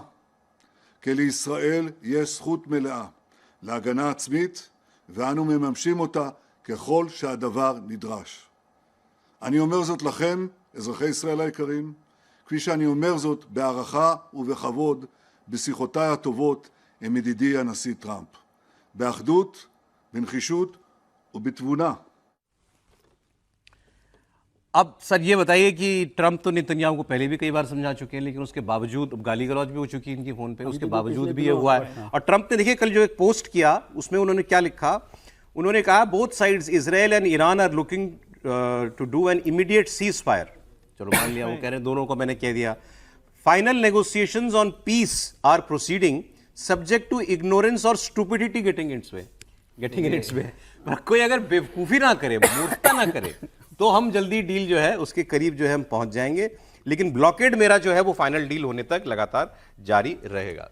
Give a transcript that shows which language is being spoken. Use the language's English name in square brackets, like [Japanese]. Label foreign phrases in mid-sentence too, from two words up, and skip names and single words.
[Hebrew] כי לישראל יש זכות מלאה להגנה עצמית, ואנו מממשים אותה ככל שהדבר נדרש. אני אומר זאת לכם, אזרחי ישראל היקרים, כפי שאני אומר זאת בהערכה ובכבוד, בשיחותיי הטובות עם ידידי הנשיא טראמפ. באחדות, בנחישות ובתבונה. [Hindi] अब सर ये बताइए कि ट्रंप तो नेतन्याहू को पहले भी कई बार समझा चुके हैं, लेकिन उसके बावजूद गाली गलौज भी हो चुकी है इनकी फोन पे, उसके बावजूद भी ये हुआ है। और ट्रंप ने देखिए कल जो एक पोस्ट किया उसमें उन्होंने क्या लिखा, उन्होंने कहा [English] Both sides Israel and Iran are looking to do an immediate cease fire. [Hindi] चलो मान लिया, वो कह रहे हैं दोनों को मैंने कह दिया। [English] Final negotiations on peace are proceeding subject to ignorance [Hindi] और [English] stupidity getting in its way. [Hindi] कोई अगर बेवकूफी ना करे, मूर्खता ना करे, तो हम जल्दी डील जो है उसके करीब जो है हम पहुंच जाएंगे, लेकिन ब्लॉकेड मेरा जो है वो [English] final deal [Hindi] होने तक लगातार जारी रहेगा।